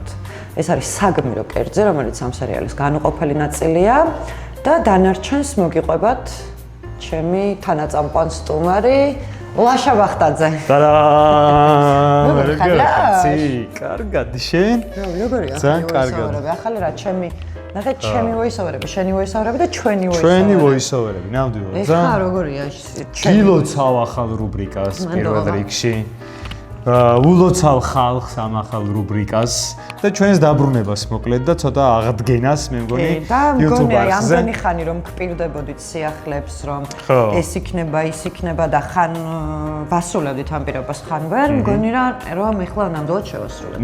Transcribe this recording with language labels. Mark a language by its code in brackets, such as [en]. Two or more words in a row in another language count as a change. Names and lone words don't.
[ka] ეს არის საგმირო კერძი, რომელიც ამ სერიალის განუყოფელი ნაწილია და დანარჩენს მოგიყვებათ ჩემი თანაწამყვან სტუმარი ლაშა ბახტაძე. კარგად, შენ? როგორია? ძალიან კარგად. ახალი რა ჩემი ნახე ჩემი voice-over-ები, შენი voice-over-ები და ჩვენი voice-over-ები. ჩვენი voice-over-ები, ნამდვილად. ეხა როგორია? გილოცავ ახალ რუბრიკას პირველ რიგში. ულოცავ ხალხს ამ ახალ რუბრიკას და ჩვენს დაბრუნებას მოკლედ და ცოტა აღდგენას მე მგონი YouTube-ზე. ამდენი ხანი რომ გპირდებოდით სიახლებს რომ ეს იქნება, ის იქნება და ხან ვასრულებდით ამ პირობას ხან ვერ მგონი რომ ეხლა ნამდვილად შევასრულებ.